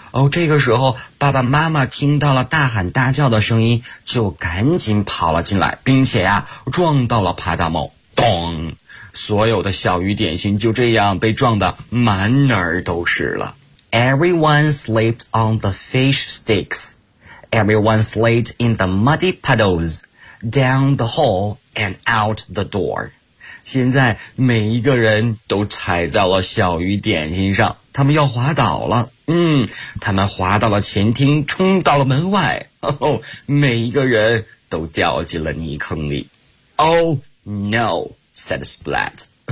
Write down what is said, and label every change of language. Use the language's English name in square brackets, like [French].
[Chinese] 这个时候爸爸妈妈听到了大喊大叫的声音，就赶紧跑了进来，并且撞到了帕大猫。咚，所有的小鱼点心就这样被撞得满哪儿都是了。 [English] Everyone slipped on the fish sticks. Everyone slid in the muddy puddles, down the hall and out the door. [Chinese] 现在每一个人都踩在了小鱼点心上，他们要滑倒了。他们滑到了前厅，冲到了门外，每一个人都掉进了泥坑里。 [English] Oh no, said Splat.